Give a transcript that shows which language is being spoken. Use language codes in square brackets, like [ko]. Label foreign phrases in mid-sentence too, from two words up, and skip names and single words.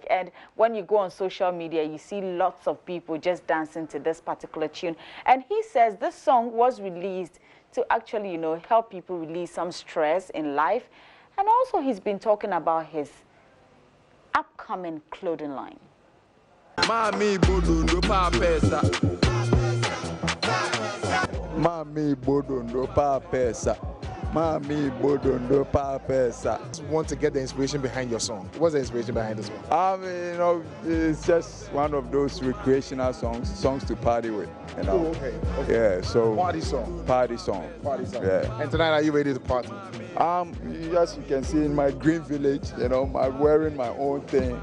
[en] And when you go on social media, you see lots of people just dancing to this particular tune. And he says this song was released to actually, you know, help people release some stress in life. And also, he's been talking about his upcoming clothing line. [ln] Mami bodondo pa pesa. Mami bodondo pa pesa. Mami bodondo pa pesa. [en] Want to get the inspiration behind your song? What's the inspiration behind this one? I mean, you know, it's just one of those recreational songs to party with. You know? Oh, okay. Yeah, so Party song. Party song. Party song. Yeah. And tonight, are you ready to party? As you can see in my green village, you know, I'm wearing my own thing.